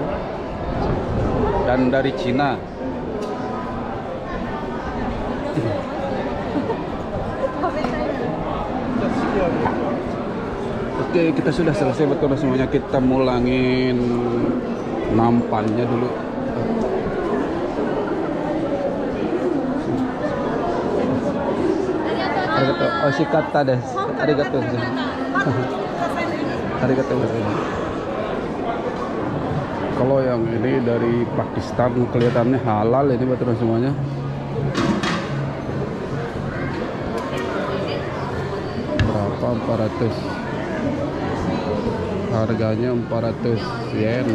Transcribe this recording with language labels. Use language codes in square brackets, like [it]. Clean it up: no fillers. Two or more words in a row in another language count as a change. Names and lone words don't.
[id] Dan dari Cina. Oke, kita sudah selesai betul semuanya. Kita mulangin nampannya dulu. Arigato. [ja] おしかったです. ありがとう。ありがとう. [id] Kalau yang ini dari Pakistan kelihatannya halal ini betul semuanya. Berapa? 400. Harganya 400 yen.